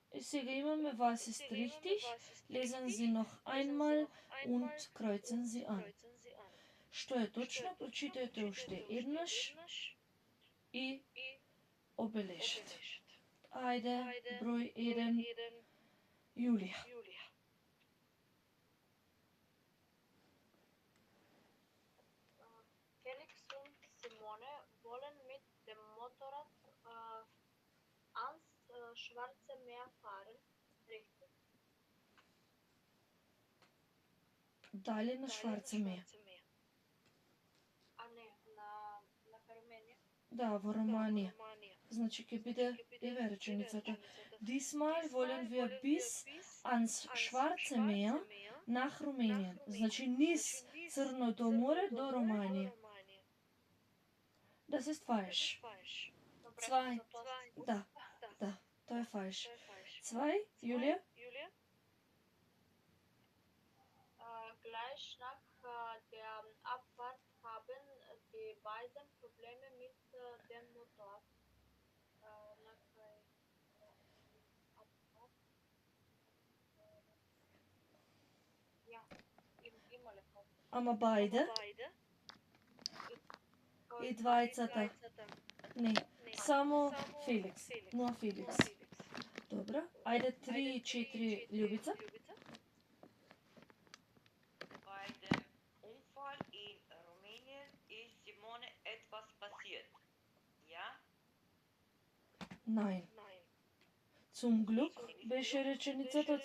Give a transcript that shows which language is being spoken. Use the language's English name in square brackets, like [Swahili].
[Macedonian] И сега имаме [German] was ist richtig, lesen Sie noch einmal und kreuzen Sie an. [Macedonian] Што е точно, прочитајте уште еднаш и обележете. Ајде, број 1, Јулија. [German] Felix und Simone wollen mit dem Motorrad ans Schwarze Meer fahren. Richtig. [Macedonian] Дали на Шварце Меа. А не, на Руменија. Да, во Романија. Значи ќе биде еве реченицата. [German] Diesmal wollen wir bis ans Schwarze Meer nach Rumänien. [Macedonian] Значи низ Црното море до Руманија. [German] Das ist falsch. Zwei. [Macedonian] Da, тоа е falsch. [German] Zwei, Julia? Gleich nach der Abfahrt haben die beiden Probleme mit dem Motor. Nach der Abfahrt. Ja, immer lepo. [Macedonian] Ама бајде? И двајцата? Не, само Феликс. Но Феликс. Добро. Ајде 3-4 Љубица. [German] Bei dem Unfall in Rumänien ist Simone etwas passiert. Ja? Nein. Zum Glück [Macedonian] беше реченицата.